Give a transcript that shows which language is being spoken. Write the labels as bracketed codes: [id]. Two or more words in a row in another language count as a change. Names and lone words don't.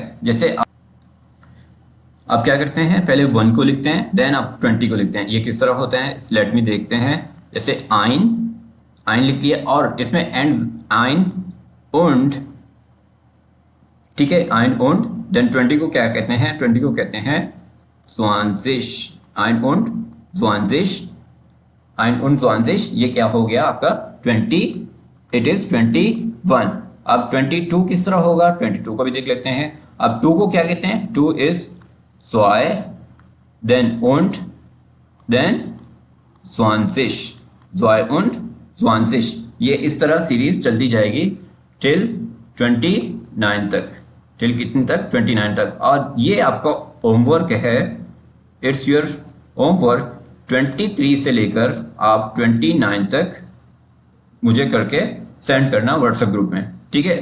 [hi] जैसे आप क्या करते हैं, पहले 1 को लिखते हैं, देन आप 20 को लिखते हैं। ये किस तरह होता है? [en] let me [hi] देखते हैं। जैसे आइन, आइन लिख लिया और इसमें एंड [de] eins und, [hi] ठीक है, [de] eins und. [hi] देन 20 को क्या कहते हैं? 20 को कहते हैं zwanzig, [de] eins und zwanzig, eins und zwanzig. [hi] ये क्या हो गया आपका? 20, [en] it is 21. [hi] अब 22 किस तरह होगा? 22 को भी देख लेते हैं। अब 2 को क्या कहते हैं? [en] 2 इज zwei, then und, then 20, [de] zwei und 20। [hi] ये इस तरह सीरीज चलती जाएगी टिल 29 तक। टिल कितने तक? 29 तक। और ये आपका होमवर्क है, [en] it's your homework. [hi] 23 से लेकर आप 29 तक मुझे करके सेंड करना व्हाट्सएप ग्रुप में, ठीक है?